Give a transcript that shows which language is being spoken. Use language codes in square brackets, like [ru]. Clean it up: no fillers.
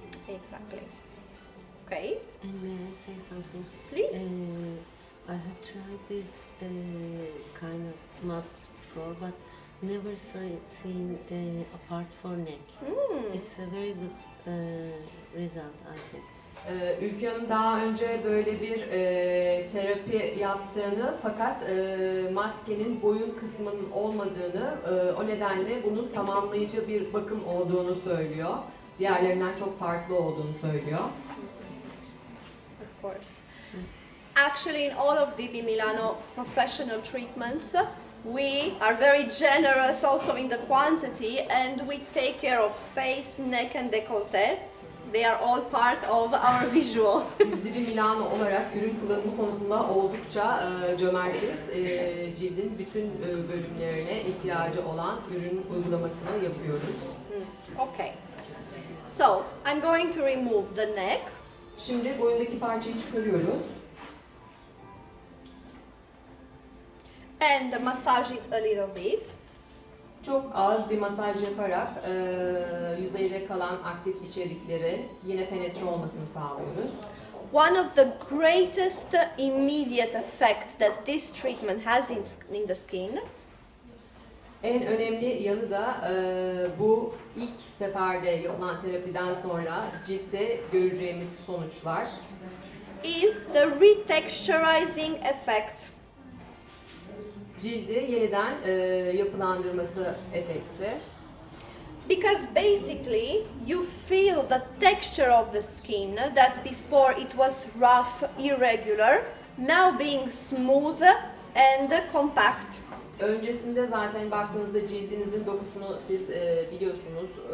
[en] Exactly. Okay, And may I say something? please. I have tried this kind of masks before, but never seen apart for neck. It's a very good result, I think. [tr] Ülke Hanım daha önce böyle bir terapi yaptığını fakat maskenin boyun kısmının olmadığını, o nedenle bunun tamamlayıcı bir bakım olduğunu söylüyor. Diğerlerinden çok farklı olduğunu söylüyor. [en] Of course. Actually, in all of DB Milano professional treatments, we are very generous also in the quantity, and we take care of face, neck and décolleté. They are all part of our visual. [tr] İZTO Milano olarak ürün kullanımı konusunda oldukça cömertiz. Cildin bütün bölümlerine ihtiyacı olan ürün uygulamasını yapıyoruz. [en] Okay. So, I'm going to remove the neck. [tr] Şimdi boyundaki parçayı çıkarıyoruz. [en] And massage it a little bit. [tr] Çok az bir masaj yaparak yüzeyde kalan aktif içerikleri yine penetre olmasını sağlıyoruz. [en] One of the greatest immediate effect that this treatment has in the skin [tr] En önemli yanı da bu ilk seferde yapılan terapiden sonra ciltte göreceğimiz sonuçlar. [en] is the retexturizing effect. [tr] Cildi yeniden yapılandırması efekti. [en] Because basically you feel the texture of the skin that before it was rough, irregular, now being smooth and compact. [tr] Öncesinde zaten baktığınızda cildinizin dokusunu siz biliyorsunuz.